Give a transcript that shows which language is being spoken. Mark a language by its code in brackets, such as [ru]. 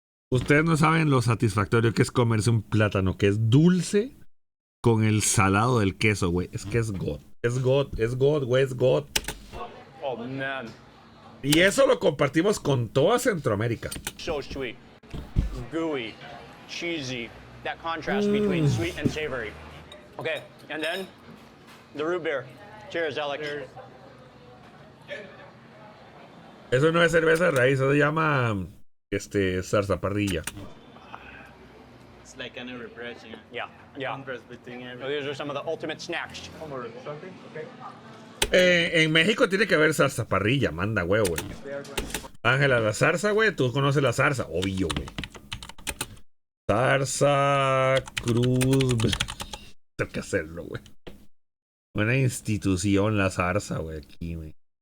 [es] Ustedes no saben lo satisfactorio que es comerse un plátano que es dulce con el salado del queso, güey. Es que es God. Es God, güey, es God. [en] Oh, man. [es] Y eso lo compartimos con toda Centroamérica. [en] So sweet. Gooey. Cheesy. That contrast between sweet and savory. Okay, and then the root beer. Cheers, Alex. Cheers. [es] Eso no es cerveza de raíz, eso se llama zarzaparrilla. [en] It's like kind of refreshing. Yeah. Contrast between everything. These are some of the ultimate snacks. [es] En México tiene que haber zarzaparrilla, manda huevo, güey. Ángela, la zarza, güey, tú conoces la zarza, obvio, güey. Zarza, cruz. Tengo que hacerlo, güey. Buena institución la zarza, güey, aquí, güey.